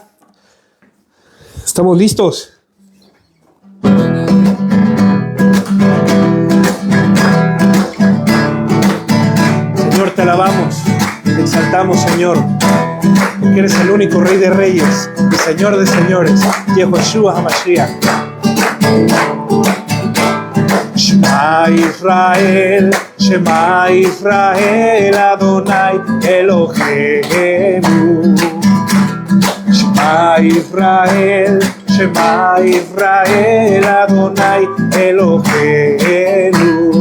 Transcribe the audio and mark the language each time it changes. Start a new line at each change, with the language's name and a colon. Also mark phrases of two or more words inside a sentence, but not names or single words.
Spanish: ¿Estamos listos? Señor, te alabamos, te exaltamos, Señor. Porque eres el único Rey de Reyes, el Señor de Señores,
Hebrew: יהושע המשיח. שמע ישראל, שמע ישראל, אדוני אלוהינו. שמע ישראל, שמע ישראל, אדוני אלוהינו.